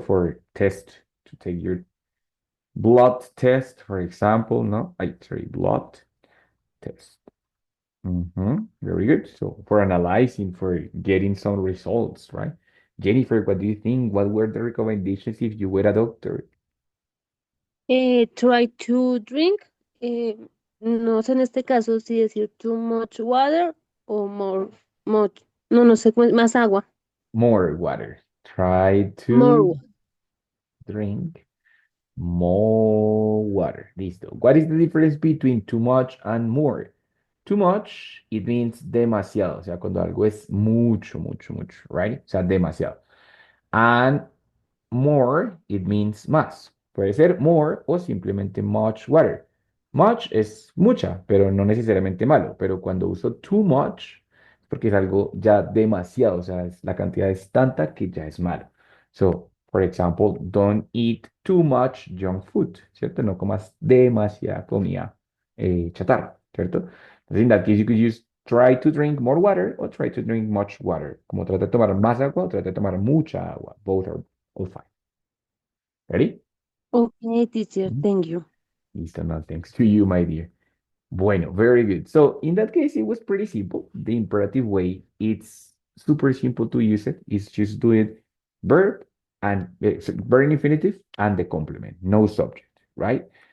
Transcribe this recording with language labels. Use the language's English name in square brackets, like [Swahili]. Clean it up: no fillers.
[English] For test, to take your blood test, for example, no? Sorry, blood test. Very good. So for analyzing, for getting some results, right? Jennifer, what do you think? What were the recommendations if you were a doctor? Try to drink, [Spanish] no sé en este caso si decir [English] too much water [Spanish] o much, no sé cómo es, más agua, [English] More water. Try more to drink more water. Listo. What is the difference between too much and more? Too much, it means [Spanish] demasiado. O sea, cuando algo es mucho, mucho, mucho, right? O sea, demasiado. [English] And more, it means más. [Spanish] Puede ser more o simplemente [English] much water. [Spanish] Much es mucha, pero no necesariamente malo. Pero cuando uso too much, es porque es algo ya demasiado. O sea, la cantidad es tanta que ya es malo. [English] So, for example, don't eat too much junk food, ¿cierto? [Spanish] No comas demasiada comida chatarra, ¿cierto? [English] Entonces, in that case, you could use try to drink more water or try to drink much water. [Spanish] Como trata de tomar más agua o trata de tomar mucha agua. [English] Both are all fine. Ready? Okay, teacher, Mhm. thank you. [Spanish] Listo, no, [English] thanks to you, my dear. Bueno, very good. So in that case, it was pretty simple. The imperative way, it's super simple to use it. It's just do it verb and verb infinitive and the complement, no subject, right?